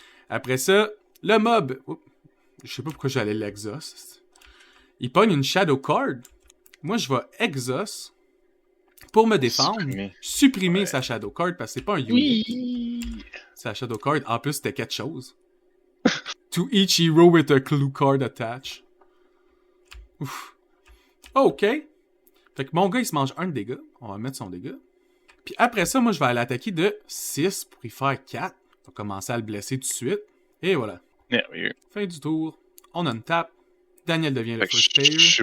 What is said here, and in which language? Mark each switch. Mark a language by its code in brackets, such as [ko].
[fr] Après ça, le mob... Oups, je sais pas pourquoi j'allais l'exhaust. Il pogne une shadow card. Moi, je vais exhaust pour me défendre. Supprimer sa shadow card, parce que c'est pas un unique. Oui! Sa shadow card, en plus, c'était quelque chose. [en] To each hero with a clue card attached. [fr] Ouf. OK. Fait que mon gars, il se mange un de dégâts. On va mettre son dégât. Puis après ça, moi, je vais aller attaquer de 6 pour y faire 4. On va commencer à le blesser tout de suite. Et voilà. Merveilleux. Fin du tour. On a une tape. Daniel devient le first player.